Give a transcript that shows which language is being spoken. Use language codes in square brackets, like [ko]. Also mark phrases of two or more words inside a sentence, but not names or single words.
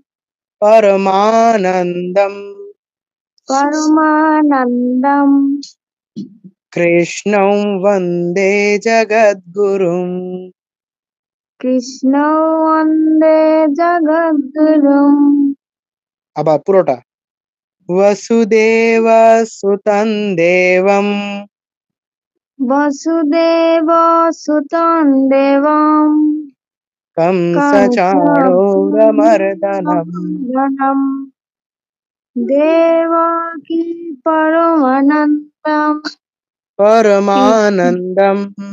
[sa] পরমানন্দম পরমানন্দম কৃষ্ণং বন্দে জগদ্গুরুম। কৃষ্ণ বন্দে জগদ্গুরুম [bn] আবার পুরোটা। [sa] वसुदेव सुतं देवं বসুদেব সুতং দেবং कंसचाणूरमर्दनम् কংসম দেবকী পরমানন্দম परमानन्दम्